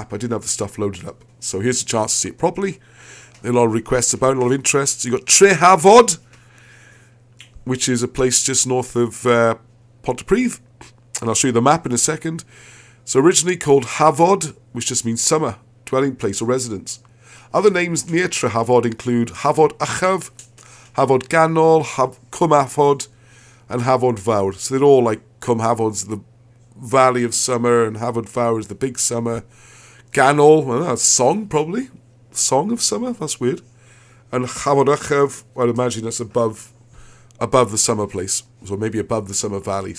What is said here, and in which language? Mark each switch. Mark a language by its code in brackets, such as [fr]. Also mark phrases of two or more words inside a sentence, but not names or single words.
[en] I didn't have the stuff loaded up. So here's a chance to see it properly. There are a lot of requests about it, a lot of interest. So you've got Trehafod, which is a place just north of Pontypridd. And I'll show you the map in a second. So originally called Hafod, which just means summer, dwelling place or residence. Other names near Trehafod include Hafod Uchaf, Hafod Ganol, Cwm Hafod, and Hafod Fawr. So they're all like Cwm Hafod's the valley of summer, and Hafod Fawr is the big summer. Ganol, well, that's song probably. Song of summer, that's weird. And Hafod Uchaf, I'd imagine that's above the summer place. So maybe above the summer valley.